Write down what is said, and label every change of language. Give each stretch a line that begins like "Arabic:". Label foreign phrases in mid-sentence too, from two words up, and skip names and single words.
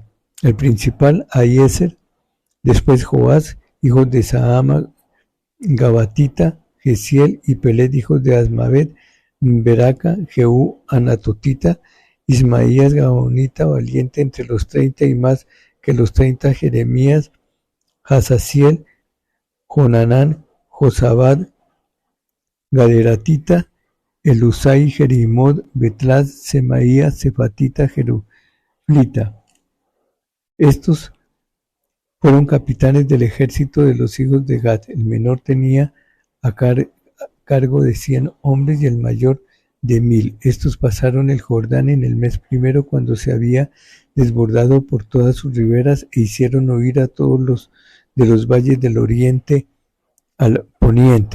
Spanish: El principal, Ahiezer, después Joás, hijos de Sahama, Gabatita, Gesiel y Pelet, hijos de Asmavet, Beraca, Jehú, Anatotita, Ismaías, Gabonita, valiente entre los 30 y más que los 30, Jeremías, Hazaziel, Jonanán, Josabad, Gaderatita, Elusai, Jerimod, Betlas, Semaías, Cefatita, Jeruflita. Estos fueron capitanes del ejército de los hijos de Gad. El menor tenía a cargo de 100 hombres y el mayor de 1000. Estos pasaron el Jordán en el mes primero, cuando se había desbordado por todas sus riberas, e hicieron oír a todos los de los valles del oriente al poniente.